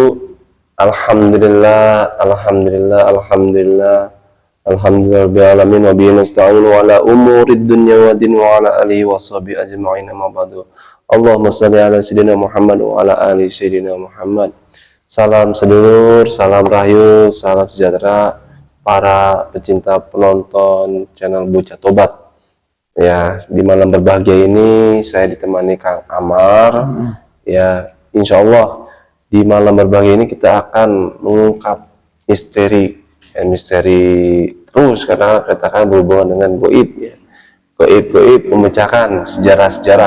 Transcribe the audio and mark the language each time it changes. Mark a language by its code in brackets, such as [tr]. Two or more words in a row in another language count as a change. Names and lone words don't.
[ar] الحمد لله الحمد لله الحمد لله الحمد لله رب العالمين وبه نستعين على أمور الدنيا ودين وعلى آله وصحبه أجمعين أما بعد. اللهم صل على سيدنا محمد وعلى آل سيدنا محمد. [jv] Salam sedulur, salam rahayu, [id] salam sejahtera para pecinta penonton channel Bocah Tobat. Ya, di malam berbahagia ini saya ditemani Kang Amar. Ya, [ar] إن شاء الله [id] di malam berbahagia ini kita akan mengungkap misteri terus karena katakan berhubungan dengan goib ya. Goib memecahkan sejarah-sejarah.